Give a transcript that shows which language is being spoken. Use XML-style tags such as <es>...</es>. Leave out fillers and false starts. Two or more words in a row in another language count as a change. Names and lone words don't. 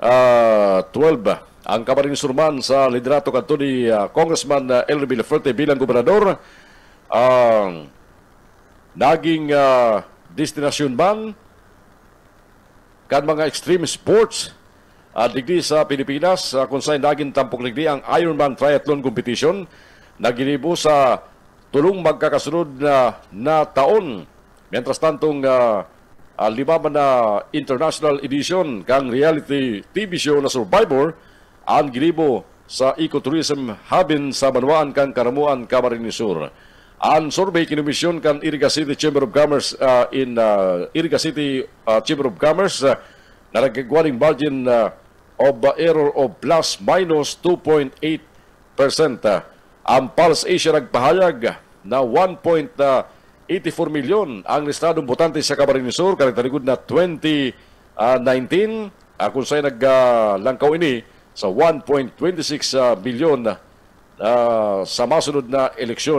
<bik>Ang Camarines Sur man sa liderato kanto ni Congressman Elry Villaferte bilang gobernador naging destinasyon man kan mga</bik> <en>extreme sports</en> <bik>digdi sa Pilipinas kung saan naging tampok ligdi ang Ironman Triathlon Competition na ginibo sa tulong magkakasunod na taon. Mientras tantong lima na</bik> <en>international edition</en> <bik>kang</bik> <en>reality TV show</en> <bik>na Survivor ang ginibo sa ecotourism hubin sa Banwaan kang Karamuan, Camarines Sur. Ang survey kinumisyon kan Iriga City Chamber of Commerce Iriga City Chamber of Commerce na nagkagwaning</bik> <en>margin of error of plus minus</en> <bik>2.8%. Ang Pulse Asia nagpahayag na 1.84 milyon ang listadong botante sa Camarines Sur karagtarigod na 2019 kung saan naglangkaw ini sa 1.26 milyon sa masunod na eleksyon.</bik>